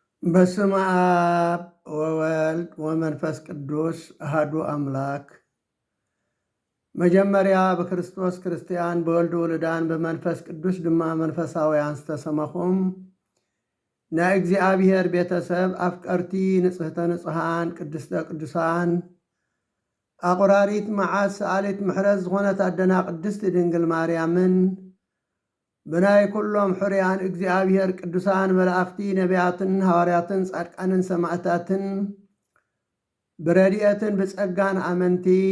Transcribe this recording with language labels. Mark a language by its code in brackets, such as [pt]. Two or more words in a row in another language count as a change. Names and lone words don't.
[gez] በስመ አብ ወወልድ ወመንፈስ ቅዱስ አሐዱ አምላክ። [ti] መጀመሪያ በክርስቶስ ክርስቲያን በወልድ ውሉዳን በመንፈስ ቅዱስ ድማ መንፈሳውያን ዝተሰመኹም ናይ እግዚአብሔር ቤተሰብ አፍቀርቲ ንጽሕተ ንጹሓን ቅድስተ ቅዱሳን አቁራሪት መዓት ሰአሊት ምሕረት ዝኾነት አደና ቅድስት ድንግል ማርያምን ብናይ ኩሎም ሕርያን እግዚአብሔር ቅዱሳን መላእክቲ ነቢያትን ሐዋርያትን ጻድቃንን ሰማዕታትን ብረድኤትን ብጸጋን አመንቲ